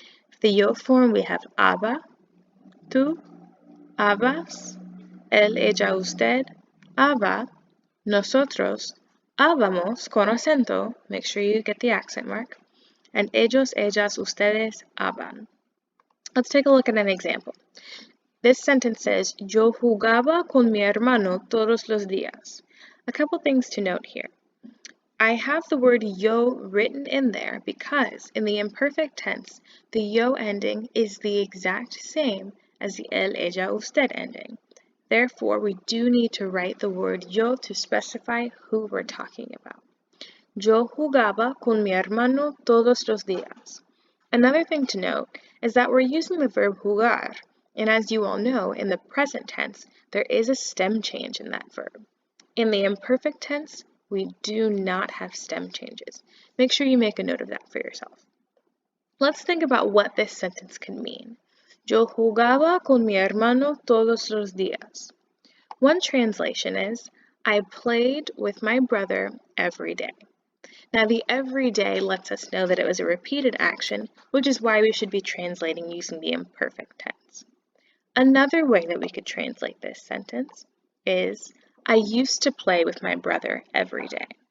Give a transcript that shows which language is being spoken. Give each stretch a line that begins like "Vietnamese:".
English: For the yo form, we have aba, tú, abas, él, ella, usted, aba, nosotros, ábamos con acento, make sure you get the accent mark, and ellos, ellas, ustedes, aban. Let's take a look at an example. This sentence says,
Spanish: yo jugaba con mi hermano todos los días.
English: A couple things to note here. I have the word yo written in there because in the imperfect tense, the yo ending is the exact same as the él, ella, usted ending. Therefore, we do need to write the word yo to specify who we're talking about.
Spanish: Yo jugaba con mi hermano todos los días.
English: Another thing to note is that we're using the verb jugar, and as you all know, in the present tense, there is a stem change in that verb. In the imperfect tense, we do not have stem changes. Make sure you make a note of that for yourself. Let's think about what this sentence can mean.
Spanish: Yo jugaba con mi hermano todos los días.
English: One translation is, I played with my brother every day. Now, the every day lets us know that it was a repeated action, which is why we should be translating using the imperfect tense. Another way that we could translate this sentence is, I used to play with my brother every day.